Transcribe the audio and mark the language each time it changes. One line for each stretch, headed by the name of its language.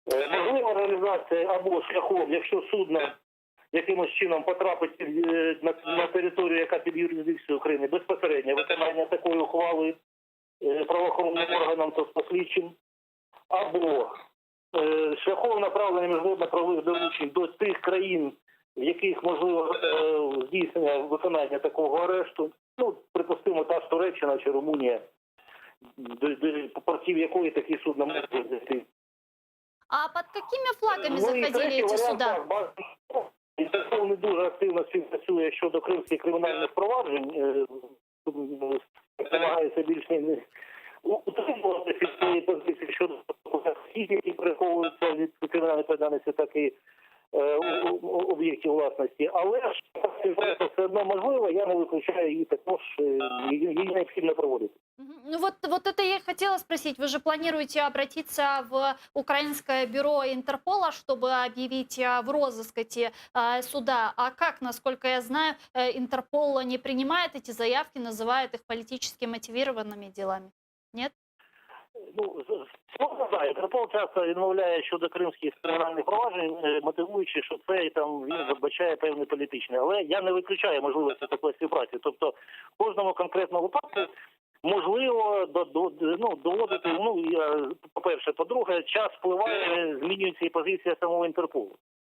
Ukrainian: Можлива реалізація або шляхом, якщо судно якимось чином потрапить на територію, яка під юрисдикцією України, безпосередньо виконання такої ухвали правоохоронним органам, тобто слідчим, або шляхом направлення міжнародно-правових доручень до тих країн, в яких можливо здійснення виконання такого арешту, ну, припустимо, та ж Туреччина чи Румунія, до портів якої такі судна можуть зайти.
Russian: А под какими флагами заходили эти суда?
Ukrainian: Інтерпол не дуже активно співпрацює щодо кримських кримінальних проваджень, намагається більш не утримувати від своєї позиції щодо осіб, які приховуються від кримінальної відповідальності, так і об'єктів власності. Але ж співпраця все одно можливо, я не виключаю її також, її необхідно проводити.
Russian: Ну вот это я и хотела спросить. Вы же планируете обратиться в украинское бюро Интерпола, чтобы объявить в розыск эти суда. А как, насколько я знаю, Интерпол не принимает эти заявки, называет их политически мотивированными делами? Нет?
Ukrainian: Ну, можна, да, Інтерпол часто відмовляє щодо кримських кримінальних проваджень, мотивуючи, що це там він забачає певне політичне. Але я не виключаю можливості такої співпраці. Тобто в кожному конкретному випадку можливо доводити, по-перше, по-друге, час впливає, змінюється і позиція самого Інтерполу.